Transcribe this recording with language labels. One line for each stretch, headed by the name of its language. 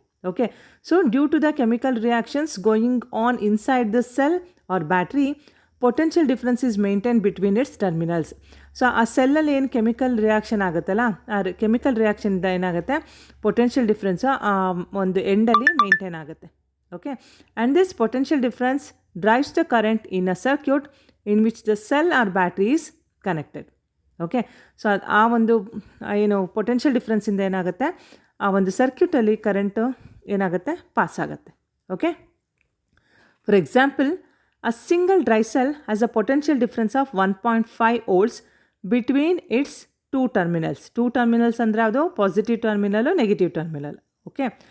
English: Okay, so due to the chemical reactions going on inside the cell or battery, potential difference is maintained between its terminals.
Kannada: So ಆ ಸೆಲ್ಲಲ್ಲಿ ಏನು chemical reaction ಆಗುತ್ತಲ್ಲ, ಆ chemical ರಿಯಾಕ್ಷನಿಂದ ಏನಾಗುತ್ತೆ, potential difference ಒಂದು ಎಂಡಲ್ಲಿ maintain ಆಗುತ್ತೆ.
English: Okay, and this potential difference drives the current in a circuit in which the cell or battery is connected.
Kannada: Okay, so ಆ ಒಂದು ಏನು ಪೊಟೆನ್ಷಿಯಲ್ ಡಿಫ್ರೆನ್ಸಿಂದ ಏನಾಗುತ್ತೆ, ಆ ಒಂದು ಸರ್ಕ್ಯೂಟಲ್ಲಿ ಕರೆಂಟು ಏನಾಗುತ್ತೆ, ಪಾಸ್ ಆಗುತ್ತೆ.
English: Okay, for example, a single dry cell has a potential difference of 1.5 volts between its two terminals. Two terminals
Kannada: ಅಂದರೆ ಅದು
English: positive terminal, negative terminal. Okay.